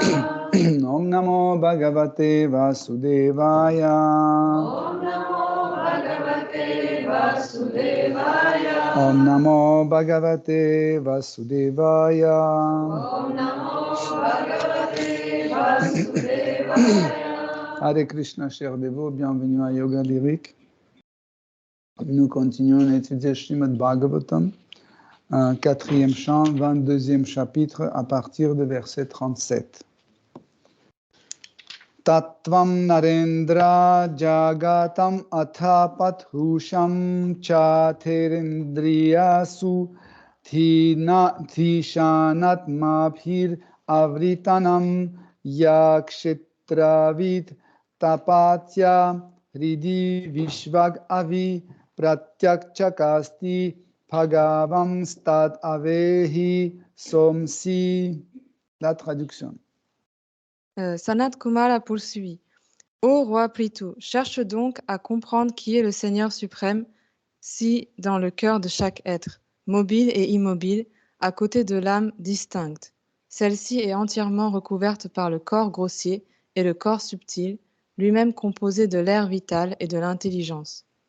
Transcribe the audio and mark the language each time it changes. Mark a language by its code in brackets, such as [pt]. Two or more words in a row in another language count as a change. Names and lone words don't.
[sa] Om Namo Bhagavate Vasudevaya Om Namo Bhagavate Vasudevaya Om Namo Bhagavate Vasudevaya Om Namo Bhagavate Vasudevaya Hare Krishna, [fr] chers dévots, bienvenue à Yoga Lyrique. Nous continuons à étudier Srimad Bhagavatam, 4e chant, 22e chapitre, à partir de verset 37. [sa] Tattvam Narendra Jagatam Athapathusam Chathirindriyasu Thishanatmabhir Avritanam Yakshitravit Tapatya Hridi Vishvag Avi Pratyakchakasti Bhagavam Stad Avehi Somsi. [fr] La traduction. Sanat Kumara poursuit. Ô roi Prithu, cherche donc à comprendre qui est le Seigneur suprême, si dans le cœur de chaque être, mobile et immobile, à côté de l'âme distincte. Celle-ci est entièrement recouverte par le corps grossier et le corps subtil, lui-même composé de l'air vital et de l'intelligence.